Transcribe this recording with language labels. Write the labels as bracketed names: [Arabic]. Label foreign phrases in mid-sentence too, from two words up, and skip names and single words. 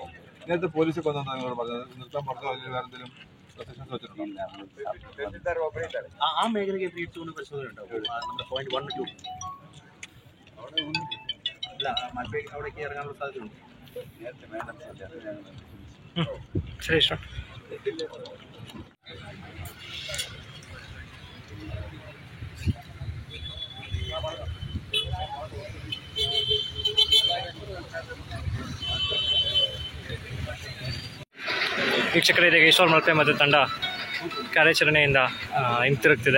[Malayalam] നേരത്തെ പോലീസൊക്കെ വന്നാണ് നിങ്ങൾ പറഞ്ഞത്, നിർത്താൻ പറഞ്ഞോ അല്ലെങ്കിൽ വേറെ എന്തെങ്കിലും പ്രൊസഷൻസ് വെച്ചിട്ടുണ്ടോ? ആ മേഖലയ്ക്ക് തീർച്ചയായും പരിശോധന ഉണ്ടാവും. നമ്മുടെ പോയിന്റ് 1, 2 അല്ല അവിടേക്ക് ഇറങ്ങാനുള്ള സാധ്യതയുണ്ട്. [Kannada] ಸರಿ ಸರ್. ವೀಕ್ಷಕರೇ, ಇದೀಗ ಈಶ್ವರ್ ಮಲ್ಪೆ ಮತ್ತು ತಂಡ ಕಾರ್ಯಾಚರಣೆಯಿಂದ ಹಿಂತಿರುಗ್ತಿದೆ.